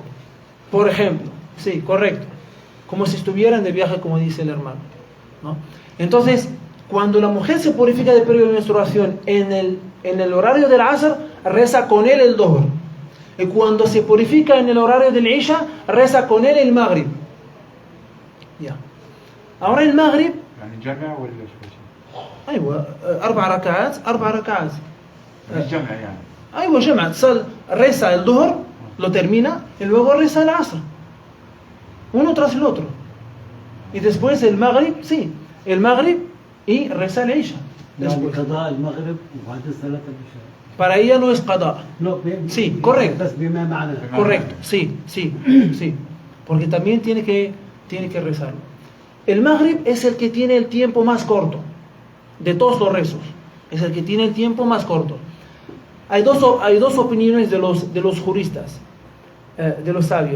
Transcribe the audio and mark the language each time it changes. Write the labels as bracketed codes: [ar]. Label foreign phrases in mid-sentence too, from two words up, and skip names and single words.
[es] Por ejemplo, sí, correcto. Como si estuvieran de viaje, como dice el hermano, ¿no? Entonces, cuando la mujer se purifica de periodo de menstruación en el horario del Asr, reza con él el Dhuhr. Y cuando se purifica en el horario del Isha, reza con él el Maghrib. Ya. Ahora el Maghrib, [ar] يعني جمع ولا شو شيء؟ أيوة 4 ركعات 4 ركعات. جمع يعني. أيوة جمع. [es] Reza el Dhuhr, lo termina, y luego reza el Asr. Uno tras el otro. Y después el Maghrib, sí, el Maghrib y reza el Isha. [ar] يعني [es] Después. [ar] قضاء المغرب وبعدين صلاة العشاء. [es] Para ella no es qada. No, Sí, correcto. [ar] بس بما معنى. [es] Correcto, sí. Porque también tiene que rezarlo. El Maghrib es el que tiene el tiempo más corto de todos los rezos. Es el que tiene el tiempo más corto. Hay dos opiniones de los juristas, de los sabios.